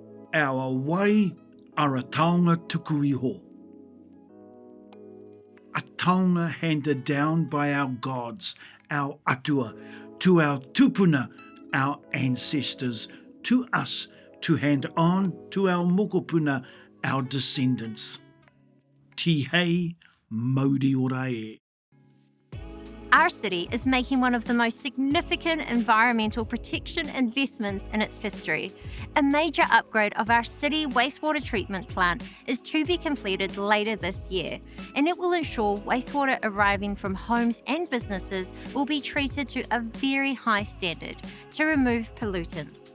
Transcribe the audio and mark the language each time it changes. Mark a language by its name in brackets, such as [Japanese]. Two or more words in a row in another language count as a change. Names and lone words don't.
[English] Our wai are a [Māori] taonga tuku iho. [English] A taonga handed down by our gods, our atua, to our tupuna, our ancestors, to us, to hand on to our mokopuna, our descendants. [Māori] Tihei mauri ora e. [English] Our city is making one of the most significant environmental protection investments in its history. A major upgrade of our city wastewater treatment plant is to be completed later this year, and it will ensure wastewater arriving from homes and businesses will be treated to a very high standard to remove pollutants.